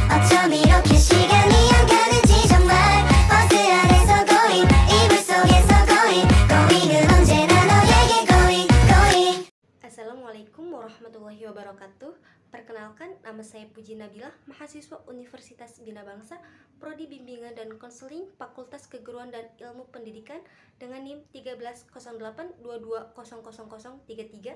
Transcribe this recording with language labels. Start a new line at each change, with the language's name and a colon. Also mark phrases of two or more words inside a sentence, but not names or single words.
Korean: 어쩜 이렇게 시간이 안 가는지 정말 버스 안에서 고잉 이불 속에서 고잉 고잉은 언제나 너에게
English: going going.
Arabic: السلام عليكم ورحمة الله وبركاته.
Indonesian: Perkenalkan, nama saya Puji Nabilah, mahasiswa Universitas Bina Bangsa, Prodi Bimbingan dan Konseling Fakultas Keguruan dan Ilmu Pendidikan dengan NIM 1308220033.